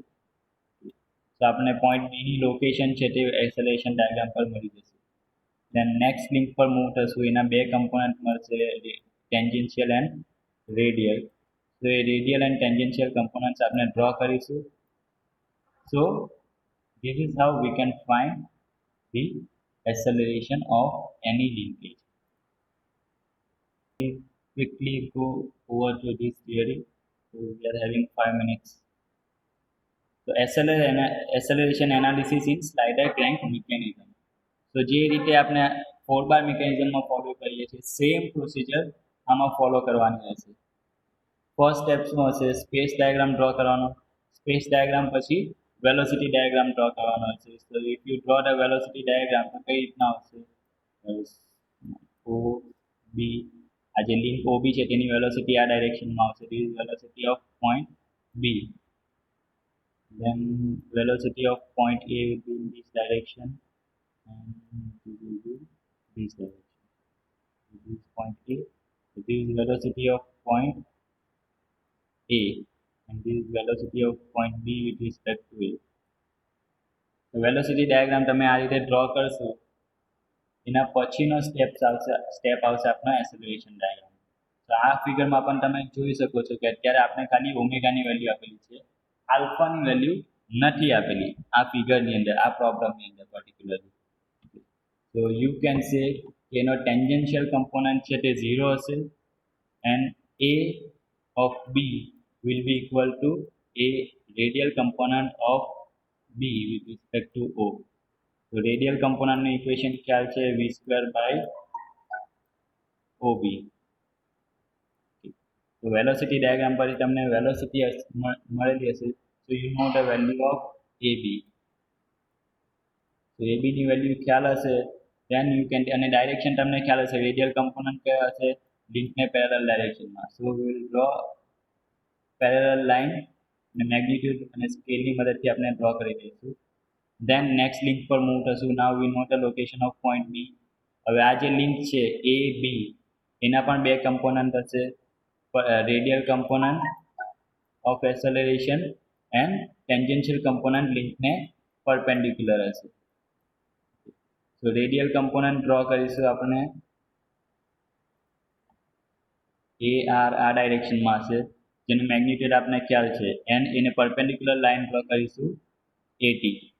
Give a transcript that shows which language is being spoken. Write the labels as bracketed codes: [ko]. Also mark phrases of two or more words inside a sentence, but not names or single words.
[gu] તો આપણે પોઈન્ટ બીની લોકેશન છે તે એક્સેલરેશન ડાયાગ્રામ પર મળી જશે. [en] then next link [gu] પર મૂવ થશું, એના બે કમ્પોનન્ટ મળશે, [en] tangential and radial. [gu] તો એ [en] radial and tangential components [gu] આપણે ડ્રો કરીશું. [en] so this is how we can find the acceleration of any linkage. We quickly go over to this theory. So we are having 5 minutes. So acceleration analysis in slider crank mechanism. [gu] So જે રીતે આપણે 4 બાર મિકેનિઝમમાં ફોલો કરીએ છીએ [en] same procedure [gu] આમાં ફોલો કરવાની રહેશે. [en] first step [gu] શું હશે? [en] space diagram draw [gu] કરવાનો. [en] space diagram [gu] પછી [en] velocity diagram draw [gu] કરવાનો હશે. [en] so if you draw the velocity diagram [gu] તો કઈ રીતના આવશે? OB, આ જે લિંક OB છે તેની વેલોસિટી આ ડાયરેક્શનમાં આવશે. [en] This is velocity of point B. Then velocity of point A will be in this direction and this will be this direction. This is point A. So this is velocity of point A and this is velocity of point B with respect to A. So velocity diagram [gu] તમે આ રીતે ડ્રો કરશો, એના પછીનો સ્ટેપ આવશે આપણો [en] acceleration diagram. [gu] તો આ ફિગરમાં પણ તમે જોઈ શકો છો કે અત્યારે આપણે ખાલી ઓમેગાની વેલ્યુ આપેલી છે, આલ્ફાની વેલ્યુ નથી આપેલી આ ફિગરની અંદર, આ પ્રોબ્લેમની અંદર પર્ટિક્યુલરલી. [en] તો you can say [gu] કે એનો ટેન્જન્શિયલ કમ્પોનન્ટ છે તે 0 હશે [en] એન્ડ A of B will be equal to A radial component of B with respect to O. [gu] તો રેડિયલ કમ્પોનન્ટનું ઇક્વેશન ખ્યાલ છે V² by OB. તો વેલોસિટી ડાયાગ્રામ પરથી તમને વેલોસિટી મળેલી હશે. [en] So you know the value of AB. So AB [gu] ની વેલ્યુ ખ્યાલ હશે, [en] then you can, [gu] અને ડાયરેક્શન તમને ખ્યાલ હશે, [en] radial component [gu] કયા હશે, લિંકને પેરેલલ ડાયરેક્શનમાં. [en] So we will draw parallel line [gu] અને મેગ્નિટ્યુડ અને સ્કેલની મદદથી આપણે ડ્રો કરી દઈશું. [en] then next link [gu] પર મૂવ થશું. [en] now we know the location of point B. [gu] હવે આ જે લિંક છે એ બી, એના પણ બે કમ્પોનન્ટ હશે, [en] radial component of acceleration and tangential component [gu] લિંકને પરપેન્ડિક્યુલર હશે. તો [en] radial component [gu] ડ્રો કરીશું આપણે, એ આર આ ડાયરેક્શનમાં હશે, જેનું મેગ્નિટ્યુડ આપણે ખ્યાલ છે, એન્ડ એને પરપેન્ડિક્યુલર લાઇન ડ્રો કરીશું એટી.